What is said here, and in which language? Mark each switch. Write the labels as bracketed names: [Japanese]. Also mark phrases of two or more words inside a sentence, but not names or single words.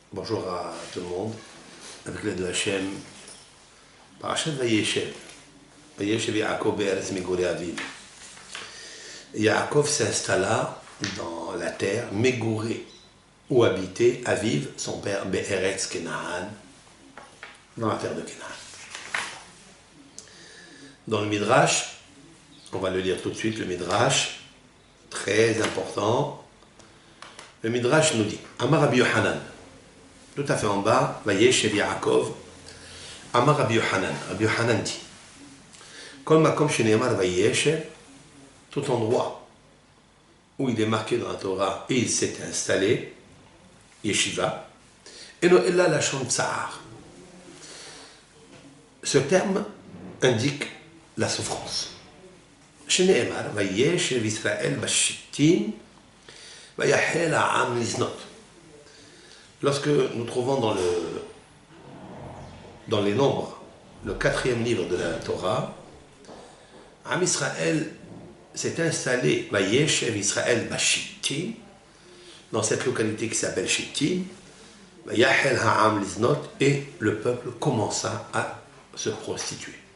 [French] Bonjour à tout le monde. Avec l'aide de Hachem, [Hebrew] פרשת וישב. וישב יעקב בארץ מגורי אביו. [French] Yaakov s'installa dans la terre, Megorei, où habitait Aviv, son père, [Hebrew] בארץ כנען, [French] dans la terre de Kenaan. Dans le Midrash, on va le lire tout de suite, le Midrash, très important. Le Midrash nous dit, [Hebrew] אמר רבי יוחנן, [French] tout à fait en bas, [Hebrew] וישב יעקב, אמר רבי יוחנן dit, כל מקום שנאמר וישב, [French] tout endroit où il est marqué dans la Torah et il s'est installé, Yeshiva, [Hebrew] אינו אלא לשון צער. [French] Ce terme indique la souffrance. [Hebrew] שנאמר וישב ישראל בשטים, ויחל העם לזנות. [French] Lorsque nous trouvons dans les nombres, le 4e livre de la Torah, [Hebrew] עם ישראל [French] s'est installé, [Hebrew] וישב ישראל בשטים, [French] dans cette localité qui s'appelle Shittim, [Hebrew] ויחל העם לזנות, [French] et le peuple commença à se prostituer.